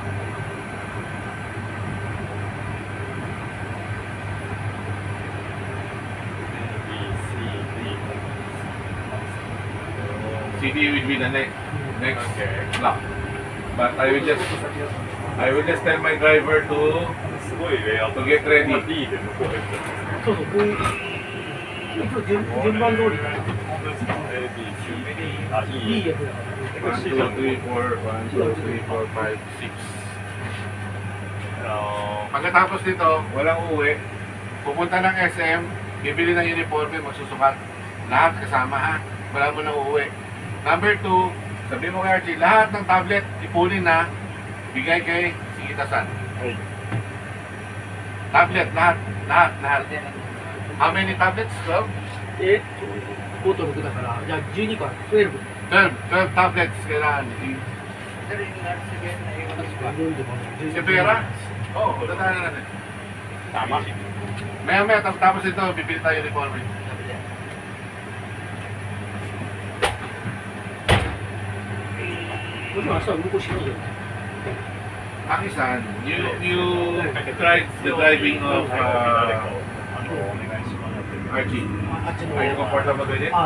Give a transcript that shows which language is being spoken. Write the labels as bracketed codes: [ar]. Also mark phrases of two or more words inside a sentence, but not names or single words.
[en] CD will be the next Okay. block. But I will just tell my driver to [ja] すごいレイアウト。 [en] to get ready. [ja] D で向こうへ行っちゃった。そうそう、こういう。順番通り。本当ですか A, B, C, D。あ、いい。いいやつだから。 1, 2, 3, 4, 1, 2, 3, 4, 5, 6. [tl] Pagkatapos nito, walang uuwi. Pupunta ng SM, bibili ng uniforme, magsusukat. Lahat kasama ha. Wala mo nang uuwi. Number 2, sabi mo kay Archie, lahat ng tablet, ipunin na, bigay kay Sigita-san. [ja] はい。 [tl] Tablet, lahat. [en] How many tablets? 12? [ja] 5 と6だから、じゃあ12か、12。 [tl] 12 tablets kailangan. Si Pera? Oo, tatahan na natin. Tama. Maya tapos ito, bibili tayo uniforme. [en] Pakisan, you tried the driving of Archie. Are you comfortable with it?